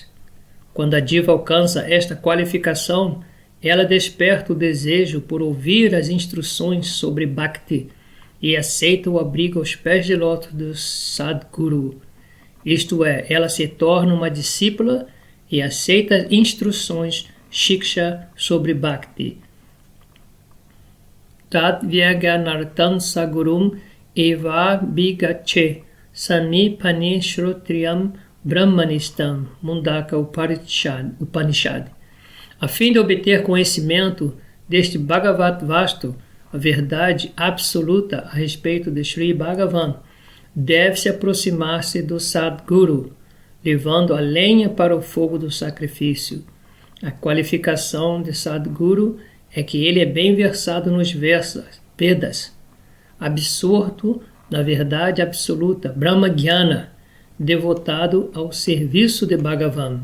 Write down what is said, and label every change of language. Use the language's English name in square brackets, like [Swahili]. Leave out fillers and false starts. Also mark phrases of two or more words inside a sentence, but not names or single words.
[Portuguese] Quando a diva alcança esta qualificação, ela desperta o desejo por ouvir as instruções sobre Bhakti e aceita o abrigo aos pés de lótus do Sadguru. Isto é, ela se torna uma discípula e aceita instruções Shiksha sobre Bhakti. [Sanskrit] Tad Vyaganartan Sagurum Eva Bigache Sanipani Shrotriyam Brahmanistam Mundaka Upanishad. [Portuguese] A fim de obter conhecimento deste [Sanskrit] Bhagavat Vastu, [Portuguese] a verdade absoluta a respeito de Sri Bhagavan, deve-se aproximar-se do Sadguru, levando a lenha para o fogo do sacrifício. A qualificação de Sadguru é que ele é bem versado nos Vedas, absorto na verdade absoluta, [Sanskrit] Brahma Jnana, [Portuguese] devotado ao serviço de Bhagavan.